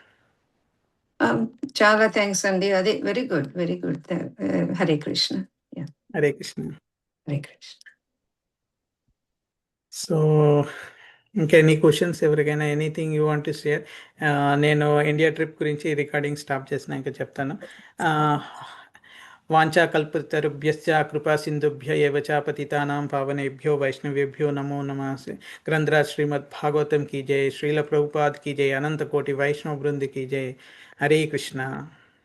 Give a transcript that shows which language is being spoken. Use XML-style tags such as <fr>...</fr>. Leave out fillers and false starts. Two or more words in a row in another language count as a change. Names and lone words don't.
<te>చాలా థ్యాంక్స్ అండి. అదే</te> <en>very good, very good.</en> <sa>హరే కృష్ణ. హరే కృష్ణ. హరే కృష్ణ.</sa> <en>so ఇంకా any questions ఎవరికైనా, anything you want to share?</en> <te>నేను ఇండియా ట్రిప్ గురించి రికార్డింగ్ స్టాప్ చేసినాక చెప్తాను.</te> <sa>వాంఛా కల్పతరుభ్యశ్చ కృపా సింధుభ్య ఏవ చ పతితానాం పావనేభ్యో వైష్ణవేభ్యో నమో నమః.</sa> <hi>గ్రంథరాజ్ శ్రీమద్ భాగవతం की जय, श्रील प्रभुपाद की जय, अनंत कोटि वैष्णव वृंद की जय. हरे कृष्णा.</hi>